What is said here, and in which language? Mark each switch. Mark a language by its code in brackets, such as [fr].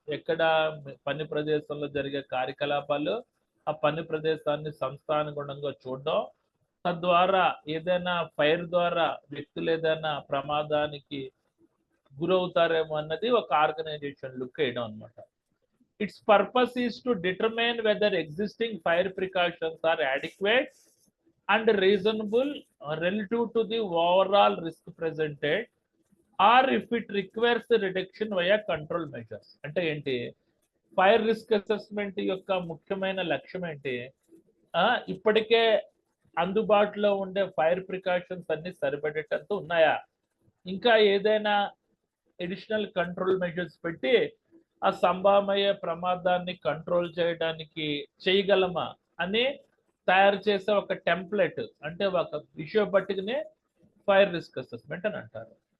[te] ఎక్కడ పని ప్రదేశంలో జరిగే కార్యకలాపాలు, ఆ పని ప్రదేశాన్ని సంస్థానుగుణంగా చూడడం. తద్వారా ఏదైనా ఫైర్ ద్వారా వ్యక్తులు ఏదైనా ప్రమాదానికి గురవుతారేమో అన్నది ఒక ఆర్గనైజేషన్ లుక్ వేయడం అనమాట. [en] Its purpose is to determine whether existing fire precautions are adequate and reasonable relative to the overall risk presented, or if it requires the reduction via control measures. [te] అంటే ఏంటి? ఫైర్ రిస్క్ అసెస్మెంట్ యొక్క ముఖ్యమైన లక్ష్యం ఏంటి? ఇప్పటికే అందుబాటులో ఉండే fire precautions అన్ని సరిపడేటంత ఉన్నాయా, ఇంకా ఏదైనా అడిషనల్ కంట్రోల్ మెజర్స్ పెట్టి ఆ సంభావ్య ప్రమాదాన్ని కంట్రోల్ చేయడానికి చేయగలమా అని తయారు చేసే ఒక టెంప్లెట్, అంటే ఒక విషయ పట్టికనే ఫైర్ రిస్క్ అసెస్మెంట్ అని అంటారు.